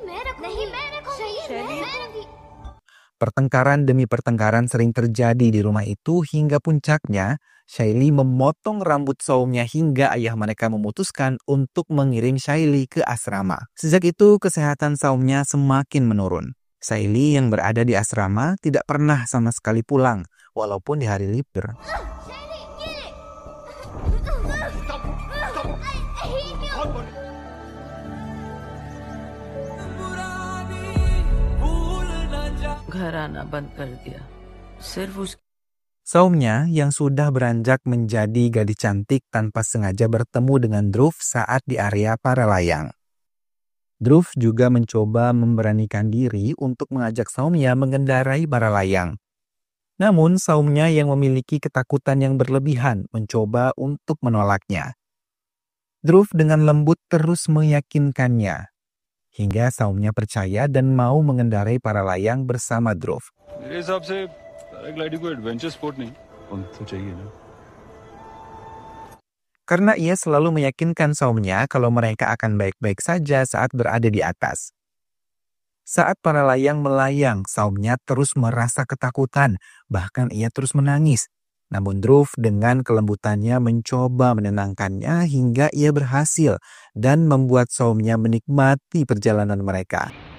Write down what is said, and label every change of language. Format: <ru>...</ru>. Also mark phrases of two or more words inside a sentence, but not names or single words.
<id>Pertengkaran demi pertengkaran sering terjadi di rumah itu hingga puncaknya Shaili memotong rambut Saumnya hingga ayah mereka memutuskan untuk mengirim Shaili ke asrama. Sejak itu kesehatan Saumnya semakin menurun. Shaili yang berada di asrama tidak pernah sama sekali pulang walaupun di hari libur.</id> <hi>घर आना बंद कर दिया सिर्फ उस</hi> <id>Saumnya yang sudah beranjak menjadi gadis cantik tanpa sengaja bertemu dengan Dhruv saat di area para layang. Dhruv juga mencoba memberanikan diri untuk mengajak Saumnya mengendarai para layang. Namun Saumnya yang memiliki ketakutan yang berlebihan mencoba untuk menolaknya. Dhruv dengan lembut terus meyakinkannya. Hingga Saumnya percaya dan mau mengendarai para layang bersama Dhruv.</id> <hi>मेरे हिसाब से पैराग्लाइडिंग कोई</hi> <en>adventure sport</en> <hi>नहीं पंख तो चाहिए ना.</hi> <id>Karena ia selalu meyakinkan Saumnya kalau mereka akan baik-baik saja saat berada di atas. Saat para layang melayang, Saumnya terus merasa ketakutan, bahkan ia terus menangis. Namun Dhruv dengan kelembutannya mencoba menenangkannya hingga ia berhasil dan membuat Saumnya menikmati perjalanan mereka.</id>